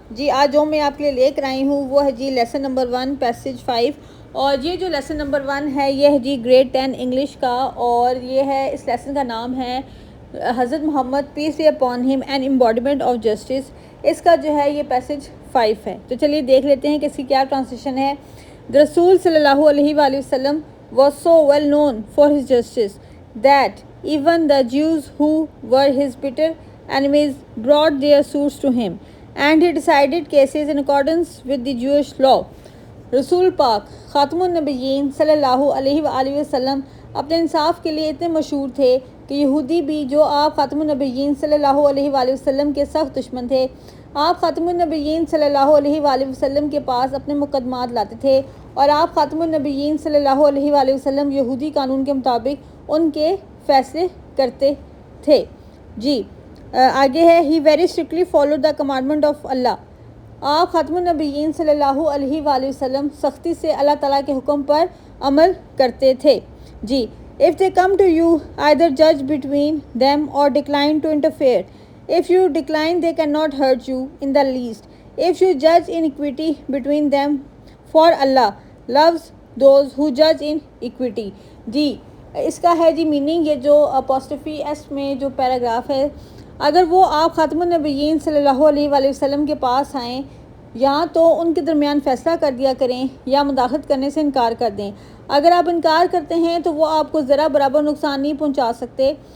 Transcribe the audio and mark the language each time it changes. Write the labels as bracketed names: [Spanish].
[Urdu] جی آج جو میں آپ کے لیے لے کر آئی ہوں وہ ہے جی لیسن نمبر 1 پیسج 5. اور یہ جو لیسن نمبر 1 ہے یہ ہے جی گریڈ 10 انگلش کا, اور یہ ہے اس لیسن کا نام ہے حضرت محمد [English] Peace be upon him an embodiment of justice. [Urdu] اس کا جو ہے یہ پیسج 5 ہے. تو چلیے دیکھ لیتے ہیں کہ اس کی کیا ٹرانسلیشن ہے. [English] The Rasul [Arabic] sallallahu alaihi wasallam [English] was so well known for his justice that even the Jews who were his bitter enemies brought their suits to him, and he decided cases in accordance with the Jewish law. [Urdu] رسول پاک خاتم النبیین صلی اللہ علیہ وآلہ وسلم اپنے انصاف کے لیے اتنے مشہور تھے کہ یہودی بھی, جو آپ خاتم النبیین صلی اللہ علیہ وآلہ وسلم کے سخت دشمن تھے, آپ خاتم النبیین صلی اللہ علیہ وآلہ وسلم کے پاس اپنے مقدمات لاتے تھے, اور آپ خاتم النبیین صلی اللہ علیہ وآلہ وسلم یہودی قانون کے مطابق ان کے فیصلے کرتے تھے. جی آگے ہے [English] He very strictly followed the commandment of Allah. [Urdu] آپ خاتم النبیین صلی اللہ علیہ وآلہ وسلم سختی سے اللہ تعالیٰ کے حکم پر عمل کرتے تھے. جی [English] if they come to you, either judge between them or decline to interfere. If you decline, they cannot hurt you in the least. If you judge in equity between them, for Allah loves those who judge in equity. [Urdu] جی اس کا ہے جی meaning, یہ جو اپوسٹفی S میں جو paragraph ہے, اگر وہ آپ خاتم النبیین صلی اللہ علیہ وآلہ وسلم کے پاس آئیں یا تو ان کے درمیان فیصلہ کر دیا کریں یا مداخلت کرنے سے انکار کر دیں. اگر آپ انکار کرتے ہیں تو وہ آپ کو ذرا برابر نقصان نہیں پہنچا سکتے.